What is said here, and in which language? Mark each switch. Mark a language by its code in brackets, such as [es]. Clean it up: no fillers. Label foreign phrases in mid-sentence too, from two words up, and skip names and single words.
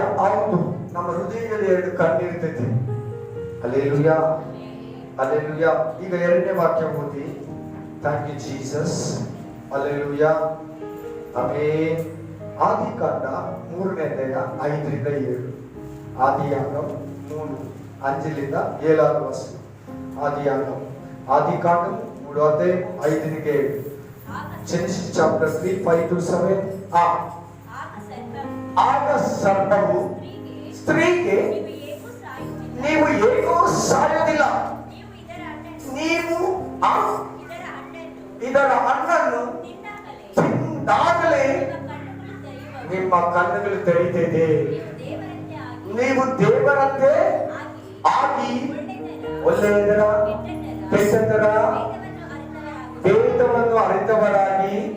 [kn] ಹೌದು, ನಮ್ಮ ಹೃದಯದಲ್ಲಿ 2 ಕಣ್ಣು ಇರ್ತೈತಿ. ಹಲ್ಲೆಲೂಯಾ, ಹಲ್ಲೆಲೂಯಾ. ಈಗ 2ನೇ ವಾಕ್ಯ ಓದಿ. [en] thank you Jesus. [kn] ಹಲ್ಲೆಲೂಯಾ, ಆಮೆನ್. ಆದಿಕಾಂಡ 3ನೇ ಅಧ್ಯಾಯ 5-7. [te] ಆದಿಯಾಗಮ 3 5 7 వచనం. ఆది కాండం 3వ అధ్యాయం 5-7. [en] Genesis chapter 3 5 to 7. [te] ఆగ సర్పము స్త్రీకి నీవు ఏకో [kn] సాయుధిಲ್ಲ, నీవు ಇದರ ಹಣ್ಣನ್ನು ತಿಂದಾಗಲೇ ನಿಮ್ಮ ಕಣ್ಣುಗಳು ತೆರೆಯುತ್ತದೆ, ನೀವು ದೇವರಂತೆ ಆಗಿ ಒಳ್ಳೆಯದರ ಕೆಟ್ಟದರ ಭೇದವನ್ನು ಅರಿತವರಾಗಿ.